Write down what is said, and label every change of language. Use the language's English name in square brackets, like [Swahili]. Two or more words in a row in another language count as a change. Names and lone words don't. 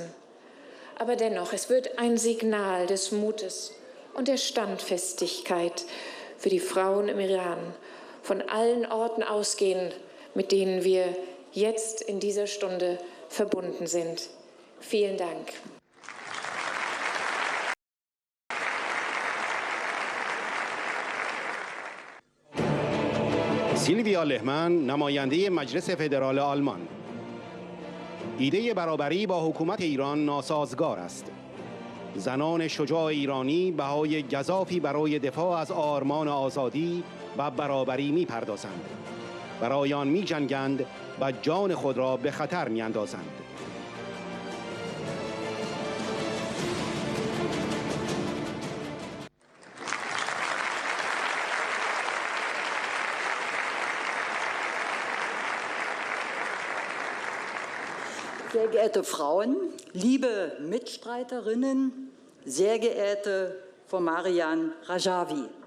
[German] Aber dennoch, es wird ein Signal des Mutes und der Standfestigkeit für die Frauen im Iran von allen Orten ausgehen, mit denen wir jetzt in dieser Stunde verbunden sind. Vielen Dank. [Persian] سیلویا لهمن، نماینده مجلس فدرال آلمان. ایده برابری با حکومت ایران ناسازگار است. زنان شجاع ایرانی بهای گزافی برای دفاع از آرمان آزادی و برابری می‌پردازند. برای آن می‌جنگند و جان خود را به خطر می‌اندازند. [German] Sehr geehrte Frauen, liebe Mitstreiterinnen, sehr geehrte Frau Mariam Rajavi.